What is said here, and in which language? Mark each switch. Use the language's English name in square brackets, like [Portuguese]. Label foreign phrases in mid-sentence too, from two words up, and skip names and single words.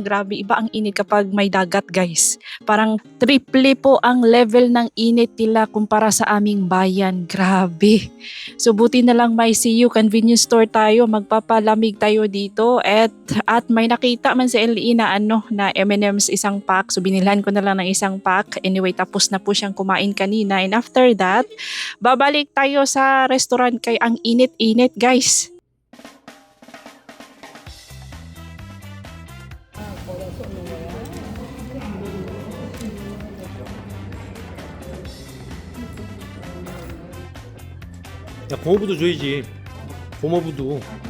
[Filipino] Grabe, iba ang init kapag may dagat guys. Parang triple po ang level ng init nila kumpara sa aming bayan. Grabe. So buti na lang may CU [English] convenience store [Filipino] tayo. Magpapalamig tayo dito. At may nakita man sa LE na na M&M's isang pack. So binilhan ko na lang ng isang pack. Anyway, tapos na po siyang kumain kanina. [English] And after that, [Filipino] babalik tayo sa restaurant kay ang init-init guys. [Korean] 야, 고모부도 줘야지. 고모부도.